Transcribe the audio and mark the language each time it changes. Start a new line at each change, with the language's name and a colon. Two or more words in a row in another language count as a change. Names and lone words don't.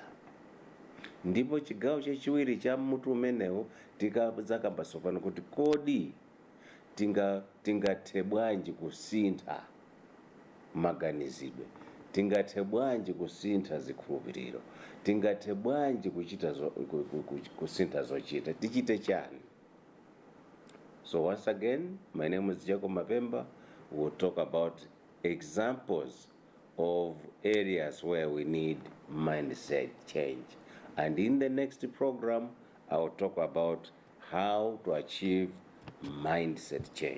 Nyanja: Ndipo chigawo chachiwiri cha mutu umenewu tikazakamba tsopano kuti kodi tingathe bwanji kusintha maganizidwe, tingathe bwanji kusintha zikhulupiriro, tingathe bwanji kusintha zochita, tichite chani?
English: So once again, my name is Jacob Mapemba. We'll talk about examples of areas where we need mindset change. And in the next program, I will talk about how to achieve mindset change.